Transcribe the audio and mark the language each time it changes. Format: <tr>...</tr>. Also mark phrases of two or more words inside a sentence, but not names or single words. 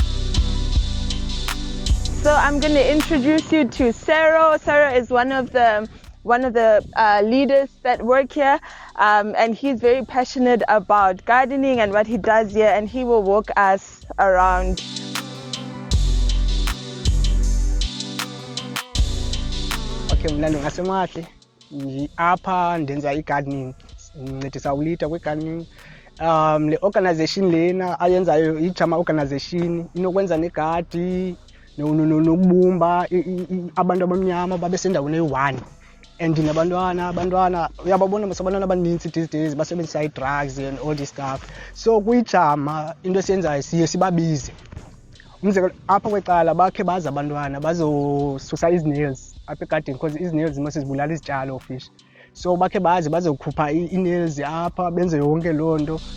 <en>So I'm going to introduce you to Sarah. Sarah is one of the leaders that work here, and he's very passionate about gardening and what he does here, and he will walk us around.</en> <xh>Okay, mna ngasemahle apha ndenza igardening, ncedisa ulita kwegardening. Le organization lena ayenzayo ijama organization inokwenza negadi nokubumba abantu abamnyama babe sendaweni eyi-1, and abantwana uyababona abantwana abaninzi</xh> <en>these days</en> <xh>basebenzisa</xh> <en>drugs and all this stuff.</en> <xh>So kuyijama into esiyenzayo siye sibabize. Umzekelo apha kwecala bakhe baza abantwana bazosusa izi-nails apha egadini, because izi-nails mase zibulala izitshalo fish. So bakhe bazokhupha ii-nails apha benze yonke loo nto.</xh>